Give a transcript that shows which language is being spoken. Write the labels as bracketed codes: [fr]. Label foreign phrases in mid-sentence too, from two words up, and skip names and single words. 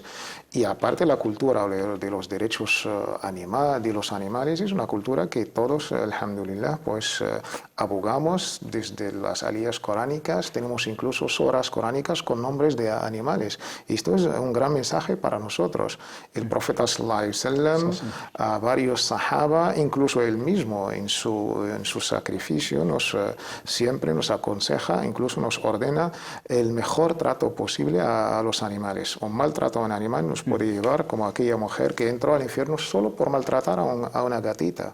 [es] Y aparte la cultura de los derechos de los animales es una cultura que todos, alhamdulillah, pues abogamos desde las aliyas coránicas. Tenemos incluso suras coránicas con nombres de animales. Y esto es un gran mensaje para nosotros. El profeta [ar] صلى الله عليه وسلم, [es] a varios sahaba, incluso él mismo en su sacrificio, siempre nos aconseja, incluso nos ordena el mejor trato posible a los animales. Un maltrato a un animal nos puede llevar como aquella mujer que entró al infierno solo por maltratar a una gatita.